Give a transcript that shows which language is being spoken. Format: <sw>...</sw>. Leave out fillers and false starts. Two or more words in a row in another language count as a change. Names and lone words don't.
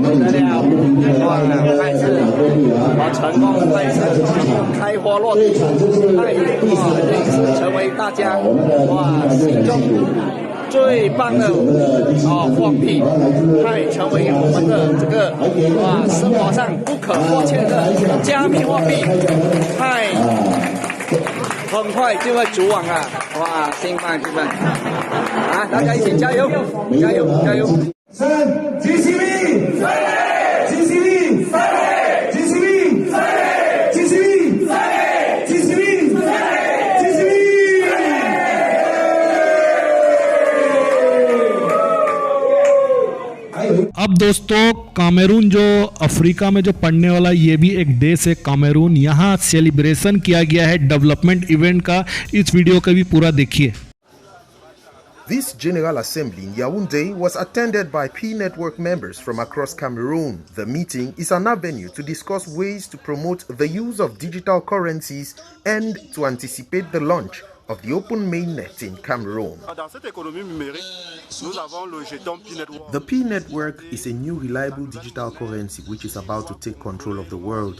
<zh>哇，太是成功，太是开花落地，太成为大家心中最棒的货币，太成为我们的这个生活上不可或缺的加密货币，太很快就会主网了，哇！兴奋！大家一起加油 ！GCB！</zh> <hi>अब दोस्तों कामेरून जो अफ्रीका में जो पड़ने वाला ये भी एक देश है कामेरून, यहाँ सेलिब्रेशन किया गया है</hi> <en>development event</en> <hi>का। इस वीडियो का भी पूरा देखिए।</hi> <en>This General Assembly in Yaoundé was attended by P Network members from across Cameroon. The meeting is an avenue to discuss ways to promote the use of digital currencies and to anticipate the launch of the open mainnet in Cameroon. The P Network is a new reliable digital currency which is about to take control of the world.</en>